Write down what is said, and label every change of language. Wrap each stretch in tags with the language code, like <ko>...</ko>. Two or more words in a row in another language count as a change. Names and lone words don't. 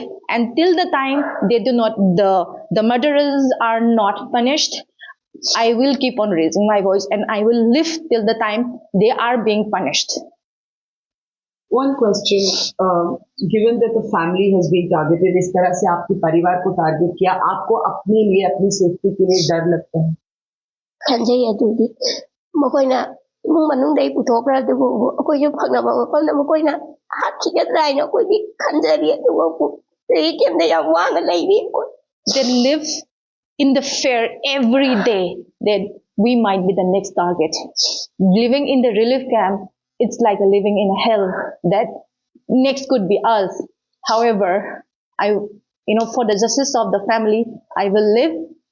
<en>Until the time the murderers are not punished, I will keep on raising my voice, and I will live till the time they are being punished. One question, given that the family has been targeted,</en> <hi>इस तरह से आपके परिवार को टारगेट किया, आपको अपने लिए अपनी सेफ्टी के लिए डर लगता है?</hi> <mni>ꯈꯟꯖꯩ ꯑꯗꯨꯗꯤ ꯃꯈꯣꯏꯅ ꯏꯃꯨꯡ ꯃꯅꯨꯡꯗꯒꯤ ꯄꯨꯊꯣꯛꯈ꯭ꯔ ꯑꯗꯨꯕꯨ ꯑꯩꯈꯣꯏꯁꯨ ꯐꯪꯅꯕ ꯃꯐꯝꯗ ꯃꯈꯣꯏꯅ ꯍꯥꯠꯈꯤꯒꯗ꯭ꯔꯥ ꯍꯥꯏꯅ ꯑꯩꯈꯣꯏꯗꯤ ꯈꯟꯖꯔꯤ. ꯑꯗꯨꯕꯨ ꯂꯥꯏꯔꯤꯛ ꯀꯦꯝꯗ ꯌꯥꯝ ꯋꯥꯅ ꯂꯩꯔꯤ ꯑꯩꯈꯣꯏ.</mni> <en>They live in the fear every day that we might be the next target. Living in the relief camp, it's like living in a hell, that next could be us. However, for the justice of the family, I will live</en>